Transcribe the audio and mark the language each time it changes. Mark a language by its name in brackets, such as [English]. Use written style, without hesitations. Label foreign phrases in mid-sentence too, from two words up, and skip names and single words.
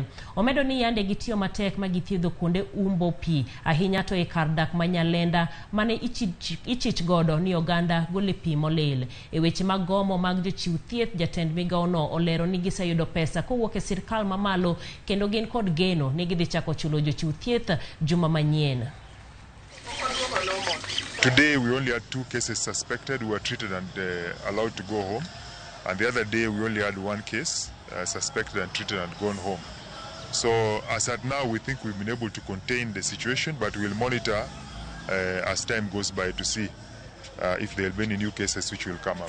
[Luo (Kenya and Tanzania)] Omedo ni yande gitiyo matek ma githiedho kuonde umbo pi ahinya to e kar dak ma Nyalenda mane ichich godo ni oganda gole pi molil. E weche mag gomo mag jochiw thieth jatend migawo no olero ni giseyudo pesa kowuok e sirkal mamalo kendo gin kod geno ni gidhi chako chulo jochiw thieth juma manyien. [English] Today we only had 2 cases suspected who were treated and allowed to go home, and the other day we only had 1 case suspected and treated and gone home. So as at now we think we've been able to contain the situation, but we'll monitor as time goes by to see if there will be any new cases which will come up.